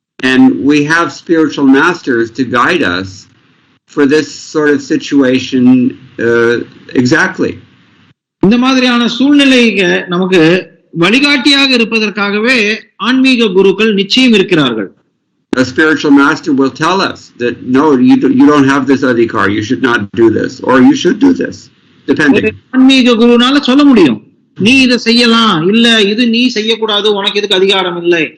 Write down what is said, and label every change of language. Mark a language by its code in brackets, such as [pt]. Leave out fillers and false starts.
[en] And we have spiritual masters to guide us for this sort of situation exactly. [ta] இந்த மாதிரியான சூழ்நிலைக்கு நமக்கு வழிகாட்டியாக இருப்பதற்காகவே ஆன்மீக குருக்கள் நிச்சயம் இருக்கிறார்கள். [en] A spiritual master will tell us that no, you don't have this adhikar, you should not do this, or you should do this, depending. [ta] ஆன்மீக குருனால சொல்ல முடியும், நீ இதை செய்யலாம், இல்ல இது நீ செய்யக்கூடாது, உனக்கு இதுக்கு அதிகாரம் இல்லை.